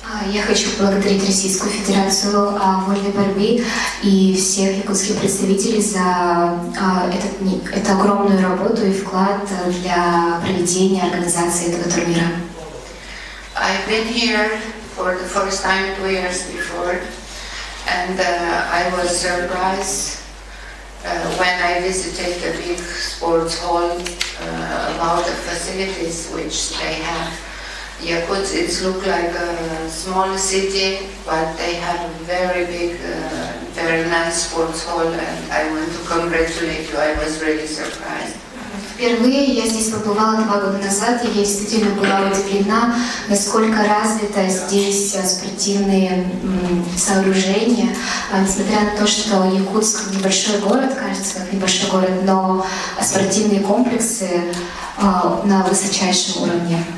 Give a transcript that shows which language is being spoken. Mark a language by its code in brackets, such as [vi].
[ru] Я хочу поблагодарить Российскую Федерацию вольной борьбы и всех якутских представителей за эту огромную работу и вклад для проведения организации этого турнира. [en] I've been here for the first time 2 years before, and I was surprised when I visited the big sports hall about the facilities which they have. Yakuts, it looks like a small city, but they have a very big, very nice sports hall, and I want to congratulate you. I was really surprised. [ru] Впервые я здесь побывала 2 года назад, и я действительно была удивлена, насколько развито здесь спортивные сооружения. Несмотря на то, что Якутск небольшой город, кажется, как небольшой город, но спортивные комплексы на высочайшем уровне.